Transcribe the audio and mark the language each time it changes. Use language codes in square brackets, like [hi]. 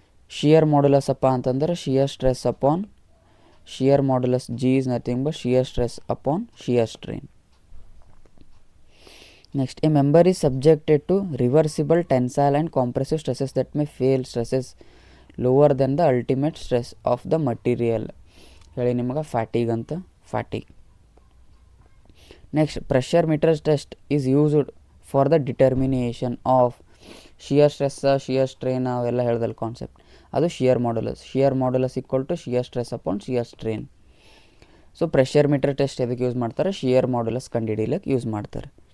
[en] shear modulus [kn] ಅಪ್ಪ ಅಂತಂದ್ರೆ [en] Shear stress upon shear modulus G is nothing but shear stress upon shear strain. Next, a member is subjected to reversible tensile and compressive stresses that may fail stresses lower than the ultimate stress of the material. [kn] ಹೇಳಿ ನಿಮಗೆ ಫ್ಯಾಟಿಗ್ ಅಂತ ಫ್ಯಾಟಿಗ್. [en] next, pressure meter test is used for the determination of shear stress shear strain [kn] ಅವೆಲ್ಲ ಹೇಳ್ದಲ್ಲ [en] Concept. ಅದು shear modulus equal to shear stress upon shear strain. [kn] So pressure metre test ಎದಕ್ಕೆ use ಮಾಡ್ತಾರೆ? Shear modulus ಕಂಡುಹಿಡಿಯಲಿಕ್ಕೆ use ಮಾಡ್ತಾರೆ.